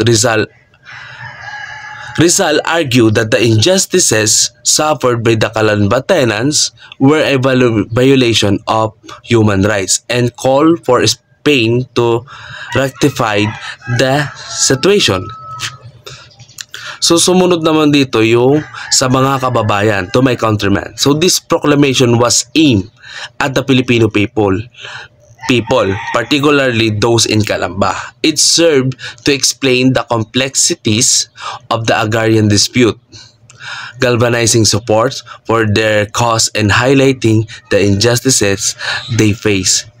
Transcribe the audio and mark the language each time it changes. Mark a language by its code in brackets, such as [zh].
[en] Rizal argued that the injustices suffered by the Calamba tenants were a violation of human rights and called for Spain to rectify the situation. [tl] So sumunod naman dito yung sa mga kababayan, [en] to my countrymen. So this proclamation was aimed at the Filipino people, particularly those in Calamba. It served to explain the complexities of the agrarian dispute, galvanizing support for their cause and highlighting the injustices they face.